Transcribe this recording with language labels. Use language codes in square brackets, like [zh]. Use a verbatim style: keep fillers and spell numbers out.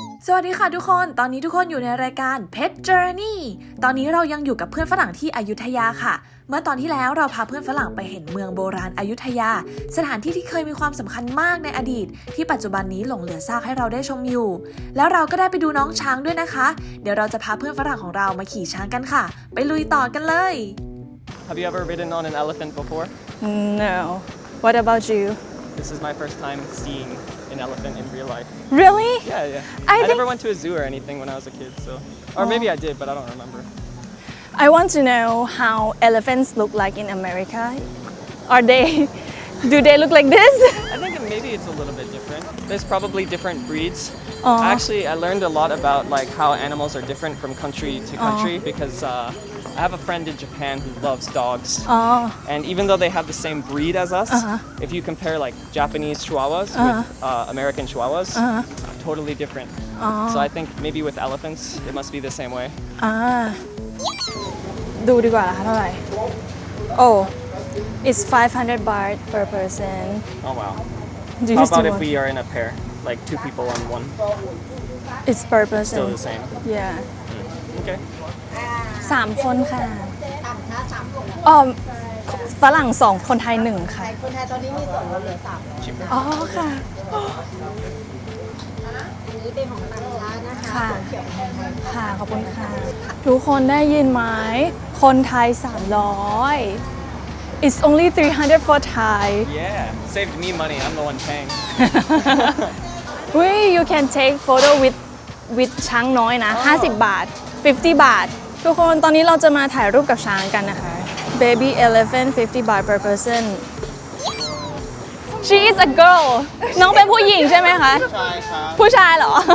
[th] สวัสดีค่ะทุกคนตอนนี้ทุกคนอยู่ในรายการ Pet Journey ตอนนี้เรายังอยู่กับเพื่อนฝรั่งที่อยุธยาค่ะเมื่อตอนที่แล้วเราพาเพื่อนฝรั่งไปเห็นเมืองโบราณอยุธยาสถานที่ที่เคยมีความสำคัญมากในอดีตที่ปัจจุบันนี้หลงเหลือซากให้เราได้ชมอยู่แล้วเราก็ได้ไปดูน้องช้างด้วยนะคะเดี๋ยวเราจะพาเพื่อนฝรั่งของเรามาขี่ช้างกันค่ะไปลุยต่อกันเลย [en] Have you ever ridden on an elephant before? No. What about you? This is my first time seeing an elephant in real life. Really? Yeah, yeah. I, I think... never went to a zoo or anything when I was a kid, so or Oh. maybe I did, but I don't remember. I want to know how elephants look like in America. Are they, do they look like this? I think it- maybe it's a little bit different. There's probably different breeds. Oh. Actually, I learned a lot about like how animals are different from country to Oh. country because uh, I have a friend in Japan who loves dogs. Oh, And even though they have the same breed as us, Uh-huh. if you compare like Japanese Chihuahuas Uh-huh. with uh, American Chihuahuas, Uh-huh. totally different. Oh. So I think maybe with elephants, it must be the same way. [th] อ่าดูดีกว่าเท่าไหร่ [en] Oh, it's five hundred baht per person. Oh wow. Do How you still about if want- we are in a pair, like two people on one, It's per person. still the same? Yeah. Okay. [th] สามคนค่ะอ๋อฝรั่งสองคนไทยหนึ่งค่ะ คนไทยตอนนี้มีส่วนลดเหลือสาม อ๋อค่ะ อันนี้เป็นของต่างชาตินะคะ ค่ะ เขียวแทนไทย ค่ะ ขอบคุณค่ะ ทุกคนได้ยินไหม คนไทย สามร้อย [en] It's only three hundred for Thai Yeah. Saved me money. I'm the one paying. We you can take photo with with [th] ช้างน้อยนะ [en] Oh. [th] ห้าสิบบาท ห้าสิบบาท ทุกคนตอนนี้เราจะมาถ่ายรูปกับช้างกันนะคะ [en] Baby elephant fifty baht per person She is a girl [th] น้องเป็นผู้หญิงใช่ไหมคะ ใช่ครับ ผู้ชายเหรอ